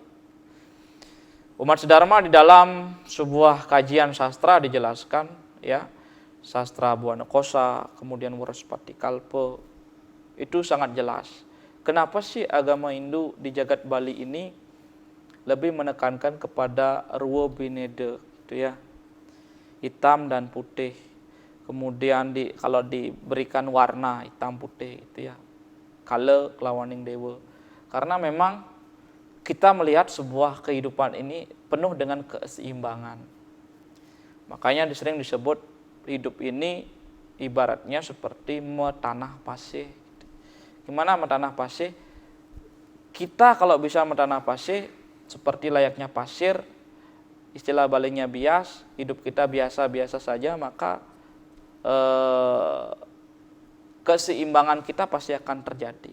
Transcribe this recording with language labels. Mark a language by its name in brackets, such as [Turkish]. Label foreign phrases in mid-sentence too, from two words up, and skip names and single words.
[Indonesian] Umat Sedharma di dalam sebuah kajian sastra dijelaskan, ya, sastra Buana Kosa, kemudian Waraspati Kalpa, itu sangat jelas. Kenapa sih agama Hindu di jagat Bali ini lebih menekankan kepada [Balinese] ruwa bineda, [Indonesian] gitu ya, hitam dan putih. Kemudian kalau diberikan warna hitam putih, itu ya, [Balinese] kala kelawaning dewa. [Indonesian] Karena memang kita melihat sebuah kehidupan ini penuh dengan keseimbangan. Makanya sering disebut hidup ini ibaratnya seperti metanah pasir. Gimana metanah pasir? Kita kalau bisa metanah pasir seperti layaknya pasir, istilah Balinya bias, hidup kita biasa-biasa saja, maka keseimbangan kita pasti akan terjadi.